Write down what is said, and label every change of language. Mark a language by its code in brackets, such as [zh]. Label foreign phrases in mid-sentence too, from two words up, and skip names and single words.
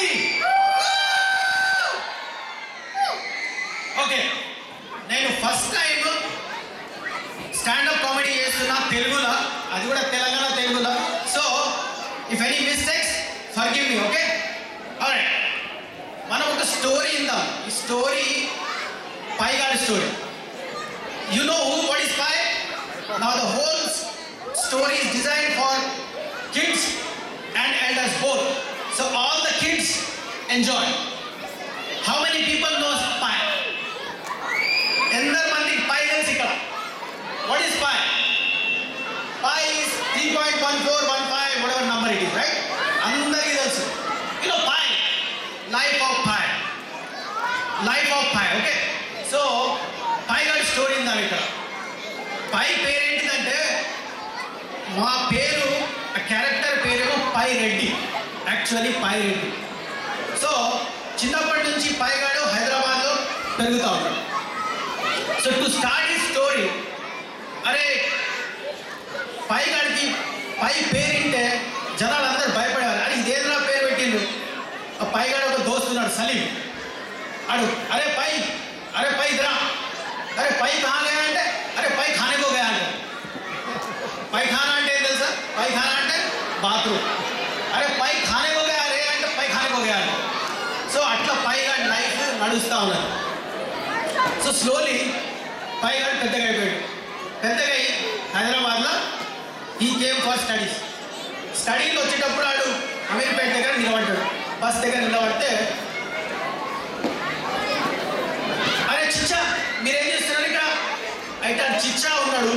[te] ఓకే, నేను [en] first time standup comedy [te] చేస్తున్నా తెలుగులో, అది కూడా తెలంగాణ తెలుగులో. [en] so if any mistakes forgive me. okay, alright. [te] మనం ఒక స్టోరీ ఇందాం. ఈ స్టోరీ పైగాడి స్టోరీ. [en] You know what is Pi? Now the whole story is designed for kids and elders both. So all the kids enjoy. How many people knows Pi? [te] ఎందర్ మంది పై తెలుసు ఇక్కడ. [en] What is Pi? Pi is 3.1415 whatever number it is, right? [te] అందరికి తెలుసు. [en] You know Pi, life of Pi. Life of Pi, okay? So [te] పై గారి స్టోరీ ఉందా ఇక్కడ. పై పేరు ఏంటిదంటే, మా పేరు ఆ క్యారెక్టర్ పేరేమో పై రెడ్డి, యాక్చువల్లీ పై రెడ్డి. సో చిన్నప్పటి నుంచి పైగాడు హైదరాబాద్లో పెరుగుతూ ఉంటాడు. [en] so to start [te] ఈ స్టోరీ, అరే పైగాడికి పై పేరు వింటే జనాలు అందరూ భయపడేవారు. అరే ఇదేంద్రా పేరు పెట్టిండు. ఆ పైగాడు ఒక దోస్తున్నాడు సలీం. అరే పై ఇదరా, [hi] अरे पाई कहाँ गया అంటే, अरे पाई खाने को गया అంటే. पाई खाना [te] అంటే ఏం తెలుసా? [hi] पाई खाना [te] అంటే బాత్రూమ్. [hi] अरे पाई खाने को गया రే అంటే पाई खाने को गया అంటే. [te] సో అట్లా పైగాడి లైఫ్ నడుస్తూ ఉన్నది. [en] so slowly [te] పైగాడు పెద్దగా అయిపోయాడు. పెద్దగా అయ్యి హైదరాబాద్లో [en] he came for studies. [te] స్టడీకి వచ్చేటప్పుడు ఆడు అమీర్పేట దగ్గర నిలబడ్డాడు. బస్ దగ్గర నిలబడితే, అరే చిచ్చా మీరేం చేస్తున్నారు ఇక్కడ అయితే చిచ్చా ఉన్నాడు.